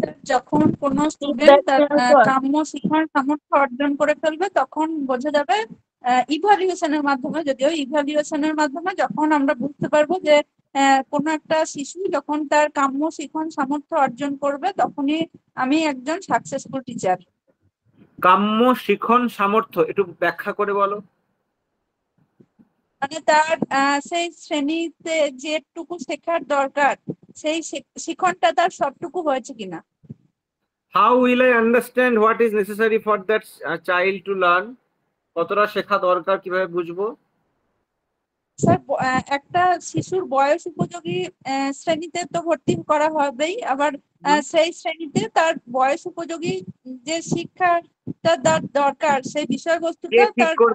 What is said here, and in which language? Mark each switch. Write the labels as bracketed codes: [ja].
[bn] যখন কোন স্টুডেন্ট তার কাম্য শিক্ষার সামর্থ্য অর্জন করে ফেলবে তখন বোঝা যাবে ইভালুয়েশনের মাধ্যমে, যদিও ইভালুয়েশনের মাধ্যমে যখন আমরা বুঝতে পারবো যে কোন একটা শিশু যখন তার কাম্য শিখন সামর্থ্য অর্জন করবে তখনই আমি একজন সাকসেসফুল টিচার। কাম্য শিখন সামর্থ্য একটু ব্যাখ্যা করে বলো। মানে তার সেই শ্রেণীতে যেটুকু শেখার দরকার সেই শিখনটা তার সবটুকু হয়েছে কিনা। [en] How will I understand what is necessary for that child to learn? [bn] কতটা শেখা দরকার কিভাবে বুঝবো? স্যার একটা শিশুর বয়স উপযোগী শ্রেণীতে তো ভর্তি করা হবেই, আবার সেই শ্রেণীতে তার বয়স উপযোগী যে শিক্ষাটা দরকার সেই বিষয়বস্তুটা তার